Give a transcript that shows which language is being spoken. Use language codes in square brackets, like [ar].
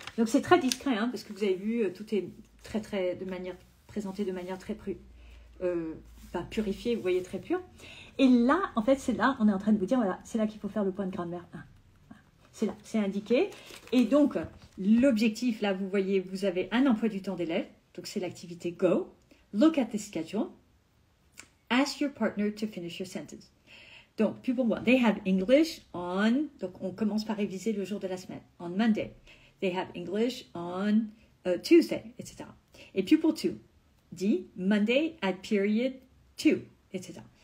[fr] Donc c'est très discret, hein, parce que vous avez vu, tout est présenté de manière très purifiée, vous voyez, très pure. Et là, en fait, c'est là, on est en train de vous dire, voilà, c'est là qu'il faut faire le point de grammaire 1. C'est là, c'est indiqué. Et donc, l'objectif, là, vous voyez, vous avez un emploi du temps d'élève. Donc, c'est l'activité Go. [en] Look at the schedule. Ask your partner to finish your sentence. [fr] Donc, puis pour moi, [en] they have English on... [fr] Donc, on commence par réviser le jour de la semaine. [en] On Monday. They have English on Tuesday, etc. [fr] Et puis pour two, dit [en] Monday at period 2, [fr] etc.